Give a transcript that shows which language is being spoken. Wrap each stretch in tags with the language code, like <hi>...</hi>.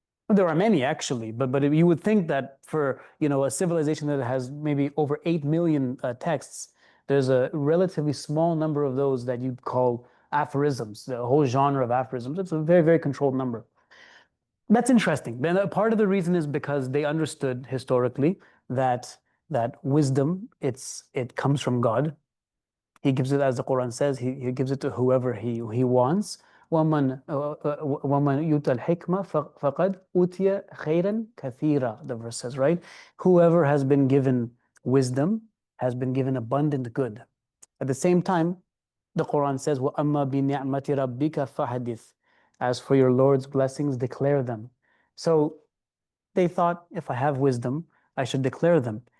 <en>There are many actually, but you would think that for a civilization that has maybe over 8 million texts, there's a relatively small number of those that you'd call aphorisms, the whole genre of aphorisms. It's a very, very controlled number. That's interesting. And part of the reason is because they understood historically that wisdom, it comes from God. He gives it, as the Quran says, he gives it to whoever he wants.</en> <ar>وَمَنْ يُؤْتَ الْحِكْمَةَ فَقَدْ أُوتِيَ خَيْرًا كَثِيرًا,</ar> <en>the verse says, right? Whoever has been given wisdom has been given abundant good. At the same time, the Quran says,</en> <ar>وَأَمَّا بِنِعْمَةِ رَبِّكَ فَحَدِثْ.</ar> <en>As for your Lord's blessings, declare them. So they thought, if I have wisdom, I should declare them.</en>